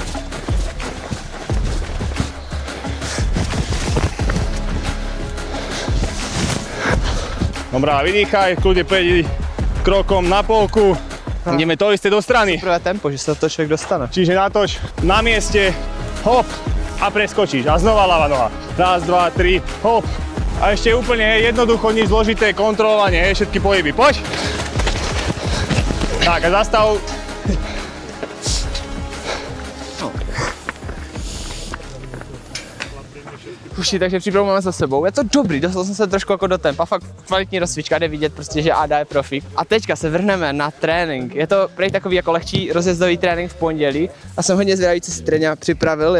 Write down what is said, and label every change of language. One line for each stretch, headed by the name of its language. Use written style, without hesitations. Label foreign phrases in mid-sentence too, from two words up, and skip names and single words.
Slovak: Dobrá, vydýchaj, kľudne pôjdi krokom na polku. Ideme to isté do strany.
Czech: Prvé tempo, že se to člověk dostane.
Slovak: Čiže natoč na mieste, hop a preskočíš. A znova ľavá noha. Raz, dva, tri, hop. A ešte úplne jednoducho, nič zložité, kontrolovanie, všetky pohyby. Poď. Tak a zastav.
Czech: Uši, takže přípravu máme za sebou. Je to dobrý, dostal jsem se trošku jako do tempa, fakt kvalitní rozcvička, jde vidět prostě, že Ada je profík. A teďka se vrhneme na trénink. Je to prej takový jako lehčí rozjezdový trénink v pondělí a jsem hodně zvědavý, co si trenér připravil.